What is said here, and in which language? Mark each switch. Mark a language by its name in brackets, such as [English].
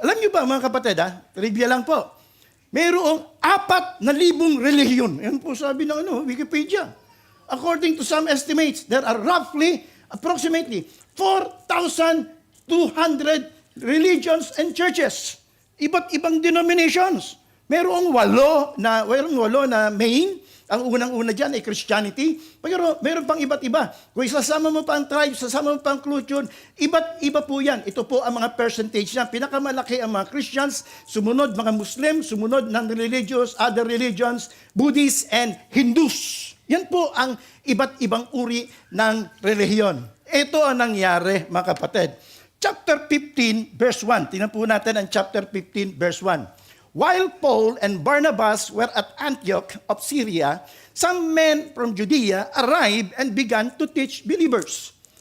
[Filipino] Alam niyo ba mga kapatid, trivia lang po. Mayroong 4,000 relihiyon. Yan po sabi ng Wikipedia. [English] According to some estimates, there are approximately 4,200 religions and churches. [Filipino] Iba't ibang denominations. Mayroong 8 na main. Ang unang-una dyan ay Christianity. Pero meron pang iba't iba. Kung isasama mo pa ang tribe, sasama mo pa ang culture, iba't iba po yan. Ito po ang mga percentage niya. Pinakamalaki ang mga Christians, sumunod mga Muslim, sumunod ng other religions, Buddhists and Hindus. Yan po ang iba't ibang uri ng relihiyon. Ito ang nangyari, mga kapatid. [English] Chapter 15, verse 1. [Filipino] Tingnan po natin ang chapter 15, verse 1. [English] While Paul and Barnabas were at Antioch of Syria, some men from Judea arrived and began to teach believers.